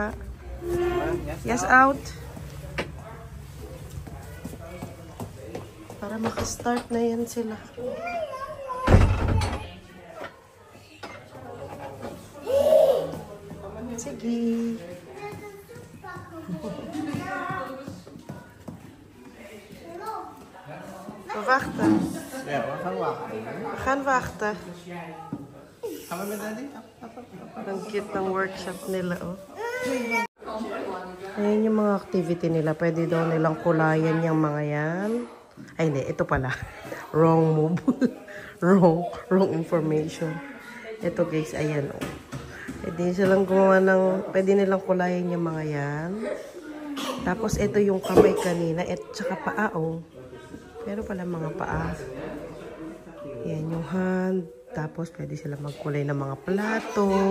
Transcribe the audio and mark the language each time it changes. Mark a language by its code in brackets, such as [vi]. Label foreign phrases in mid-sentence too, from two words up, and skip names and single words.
[en] Yes, out. [tl] Para makastart na yan sila. Sige. [nl] We wachten. Ja, we gaan wachten. We gaan wachten. Gaan we met daddy? [tl] Ang cute ng workshop nila, oh. Ayan yung mga activity nila. Pwede daw nilang kulayan yung mga yan. Ay, hindi. Ito pala. [en] Wrong move. wrong information. [tl] Ito, guys. Ayan, oh. Pwede silang gumawa ng... Pwede nilang kulayan yung mga yan. Tapos, ito yung kamay kanina. At saka paa, oh. Pero pala mga paa. Yan yung hand. Tapos, pwede silang magkulay ng mga plato.